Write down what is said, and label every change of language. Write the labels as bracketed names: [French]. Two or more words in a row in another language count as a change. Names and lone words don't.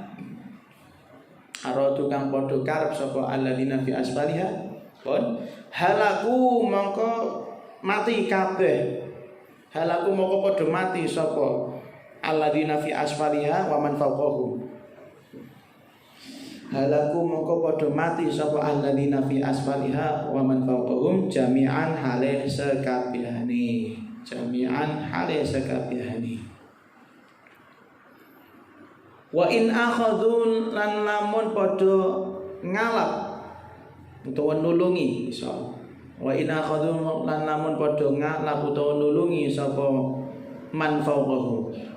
[Javanese] aradu kang padha karep sapa [Arabic] alladzina fi asfaliha [Javanese] pun halaku mongko mati kabeh, halaku mongko padha mati sapa [Arabic] alladzina fi asfaliha wa man fawqahum, [Javanese] halaku mongko padha mati sapa [Arabic] alladzina fi asfaliha wa man fawqahum jami'an [Javanese] hale sekabehane, jami'an hale sekabehane. [Arabic] Wa in akhadun [Javanese] lan lamun padha ngalap utawa nulungi iso, [Arabic] wa in akhadun [Javanese] lan lamun padha ngalap utawa nulungi sapa [Arabic] man fawqahum